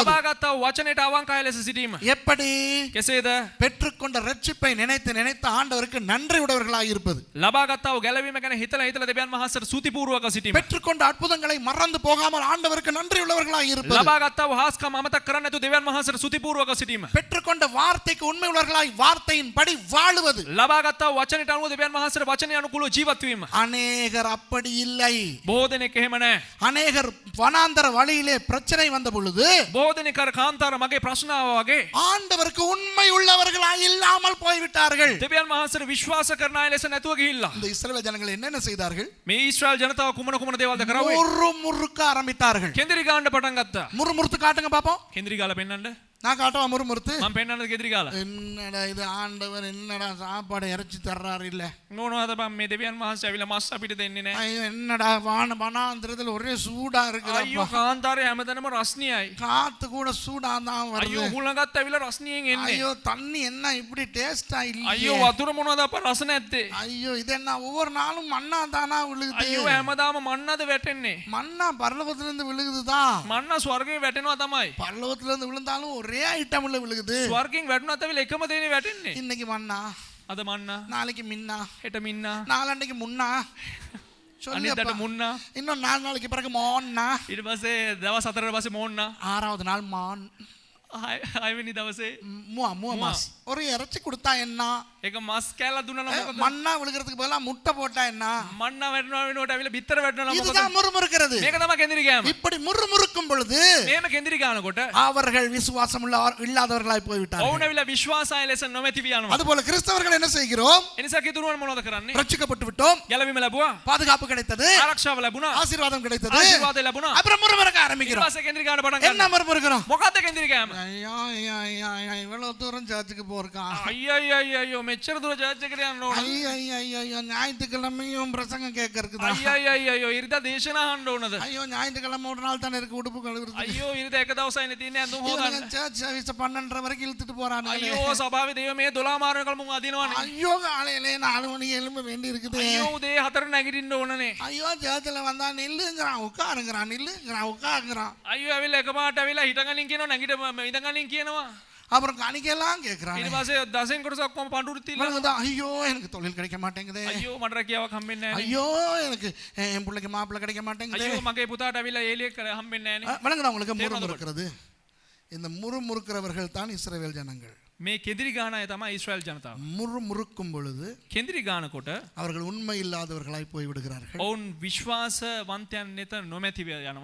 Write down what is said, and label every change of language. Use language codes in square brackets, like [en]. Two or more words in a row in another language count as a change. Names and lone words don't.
[si] ලබාගත්තා වූ වචනයට අවංකාය ලෙස සිටීම [ta] எப்படி? [si] කෙසේද [ta] பெற்றுக்கொண்ட ரட்சிப்பை நினைத்து நினைத்து ஆண்டவருக்கு நன்றி உடையவர்களாய் இருப்பது. [si] ලබාගත්තා වූ ගැලවීම ගැන හිතලා හිතලා දෙවියන් වහන්සේට ස්තුතිපූර්වක සිටීම [ta] பெற்றுக்கொண்ட அற்புதங்களை மறந்து போகாமல் ஆண்டவருக்கு நன்றி உள்ளவர்களாய் இருப்பது. [si] ලබාගත්තා වූ හාස්කම අමතක කරන්නේ නැතුව දෙවියන් වහන්සේට ස්තුතිපූර්වක සිටීම [ta] பெற்றுக்கொண்ட வார்த்தைக்கு உண்மை உள்ளவர்களாய் வார்த்தையின் படி வாழுவது. [si] ලබාගත්තා වූ වචනයට අනුව දෙවියන් වහන්සේට වචනය අනුකූලව ජීවත් වීම [ta] அநேகர் அப்படி இல்லை. [si] බොහෝ දෙනෙක් එහෙම නැහැ [ta] அநேகர் வனாந்தர வழியிலே பிரச்சனை வந்த பொழுது [si] බොහෝ දෙනෙක් අර කාන්තාර මගේ ප්‍රශ්න ආවා වගේ [ta] ஆண்டவருக்கு உண்மை உள்ளவர்களாய் இல்லாமல் போய்விட்டார்கள். [si] දෙවියන් වහන්සේට විශ්වාස කරන අය ලෙස නැතුව ගිහිල්ලා [ta] இந்த இஸ்ரவேல் ஜனங்கள் என்னென்ன செய்தார்கள்? [si] මේ ඊශ්‍රායල් ජනතාව කුමන කුමන දේවල්ද කරාවේ [ta] முறுமுறுக்க ஆரம்பித்தார்கள். [si] කෙන්දිරි ගන්න පටන් ගත්තා [ta] முறுமுறுத்து காட்டுங்க பாப்போம். [si] කෙන්දිරි ගාලා පෙන්නන්න [ta] நான் காட்டவா முறுமுறுத்து? [si] මම පෙන්නන්නද කෙන්දිරි ගාලා [ta] என்னடா இது, ஆண்டவர் என்னடா சாப்பாடு இறைச்சி தர்றாரு இல்ல? [si] මොනවද බං මේ දෙවියන් වහන්සේ ඇවිල්ලා මස් අපිට දෙන්නේ නැහැ [ta] ஐயோ, என்னடா வனாந்திரத்துல ஒரே சூடா [si] අයියෝ [ta] இருக்குதப்பா. [si] කාන්තාරේ හැමතැනම රස්නියයි [ta] காத்து கூட சூடா தான் [si] අයියෝ [ta] வருது. [si] හුලඟත් ඇවිල්ලා රස්නියෙන් එන්නේ [ta] ஐயோ, தண்ணி என்ன இப்படி டேஸ்டா [si] අයියෝ [ta] இல்லையே? [si] වතුර මොනවද අප රස නැත්තේ [ta] ஐயோ, இது என்ன ஒவ்வொரு நாளும் மண்ணா தானா விழுகுது? [si] අයියෝ හැමදාම මන්නද වැටෙන්නේ [ta] மண்ணா பரலோகத்துல இருந்து விழுகுதுதான். [si] මන්න ස්වර්ගයෙන් වැටෙනවා තමයි [ta] பரலோகத்துல இருந்து விழுந்தாலும் ஒரே ஐட்டம்ல விழுகுது. [si] ස්වර්ගයෙන් වැටුණත් ඇවිල්ලා එකම දේනේ වැටෙන්නේ [ta] இன்னைக்கு மண்ணா, [si] අද මන්න [ta] நாளைக்கு மின்னா, [si] හෙට මින්නා [ta] நாளன்னைக்கு முன்னா, [si] අනිද්දාට [ta] சொல்லியப்பா. [si] මුන්නා [ta] இன்னும் 4 நாளைக்கு பிறகு மோன்னா, [si] ඊට පස්සේ දවස් 4කට පස්සේ මෝන්නා [ta] 6வது நாள் மான். [si] 6 වෙනි දවසේ [ta] மாஸ். ஒரு இறைச்சி கொடுத்தா என்ன? [si] ඒක මස් කෑල්ලක් දුන්නා නම් මොකද [ta] மண்ணா விழுகிறதுக்கு பதிலா முட்டை போட்டா என்ன? [si] මන්න වැටෙනවා වෙනකොට ඇවිල්ලා බිත්තර වැටෙනවා නම් මොකද [ta] இதுதான் முறுமுறுக்கிறது. [si] මේක තමයි කෙන්දිරි ගෑම [ta] இப்படி முறுமுறுக்கும் பொழுது [si] මේම කෙන්දිරි ගන්නකොට [ta] அவர்கள் விசுவாசம் இல்லாதவர்களாய் போய்விட்டார்கள். [si] ඔවුන් ඇවිල්ලා විශ්වාසය ලෙස නොමැති වී යනවා [ta] அதுபோல கிறிஸ்தவர்கள் என்ன செய்கிறோம்? [si] එනිසා කිතුරුවන් මොනවද කරන්නේ [ta] ரட்சிக்கப்பட்டு விட்டோம், [si] ගැලවීම ලැබුවා [ta] பாதுகாப்பு கிடைத்தது, [si] ආරක්ෂාව ලැබුණා [ta] ஆசீர்வாதம் கிடைத்தது. [si] ආශිර්වාදය ලැබුණා [ta] அப்புறம் முறுமுறுக்க [si] ඊට [ta] ஆரம்பிக்கிறோம். [si] පස්සේ කෙන්දිරි ගන්න පටන් [ta] என்ன [si] ගන්නවා [ta] முறுமுறுக்கிறோம்? [si] මොකද්ද කෙන්දිරි ගෑම [ta] ஐயோ ஐயோ ஐயோ ஐயோ, இவ்வளவு தூரம் சர்ச்சுக்கு போறக்கான். [si] අයියෝ මෙච්චර දුර චර්ච් එකට යන්න ඕන [ta] ஐயோ ஐயோ ஐயோ ஐயோ, ஞாயிற்றுக்கிழமையும் பிரசங்கம் கேட்கறதுக்கு தான். [si] අයියෝ ඉරිදා දේශනා අහන්න ඕනද [ta] ஐயோ, ஞாயிற்றுக்கிழமை ஒரு நாள் தானே இருக்கு உடுப்பு கழுவுறதுக்கு. [si] අයියෝ ඉරිදා එක දවසයිනේ තියෙන්නේ අඳුම් හොදන්න [en] church service [ta] 12:30 வரைக்கும் இழுத்துட்டு போறானுங்களே. [si] අයියෝ සභාවේ දේව මේ 12 මාරනකල් මුන් අදිනවනේ [ta] ஐயோ, காலையிலே 4 மணிக்கு எழும்ப வேண்டி இருக்குது. [si] අයියෝ උදේ 4 නැගිටින්න ඕනනේ [ta] ஐயோ, சர்ச்சில் வந்தா நில்லுங்கிறான், உட்காருங்கிறான், நில்லுங்கிறான், உட்காருங்கிறான். [si] අයියෝ ඇවිල්ලා එකපාරට ඇවිල්ලා හිටගනින් කියනවා නැගිට ඉඳගනින් කියනවා [ta] அப்புறம் காணிக்கையெல்லாம் கேட்கிறான். [si] ඊට පස්සේ දසෙන් කොටස ඔක්කොම පඳුරු තියලා [ta] ஐயோ, எனக்கு தொழில் கிடைக்க மாட்டேங்குது. [si] අයියෝ මට රැකියාවක් හම්බෙන්නේ නැහැ [ta] ஐயோ, எனக்கு என் பிள்ளைக்கு மாப்பிள்ளை கிடைக்க மாட்டேங்குது. [si] අයියෝ මගේ පුතාට ඇවිල්ලා ඒලියෙක් හම්බෙන්නේ නැහැ [ta] வணங்குதா உங்களுக்கு முறுமுறுக்கிறது? இந்த முறுமுறுக்கிறவர்கள் தான் இஸ்ரவேல் ஜனங்கள். [si] මේ කෙදිරි ගාන අය තමයි ඊශ්‍රායල් ජනතාව [ta] முறுமுறுக்கும் பொழுது [si] කෙදිරි ගානකොට [ta] அவர்கள் உண்மை இல்லாதவர்களாய் போய் விடுகிறார்கள். [si] ඔවුන් විශ්වාසවන්තයන් නෙත නොමැතිව යනවා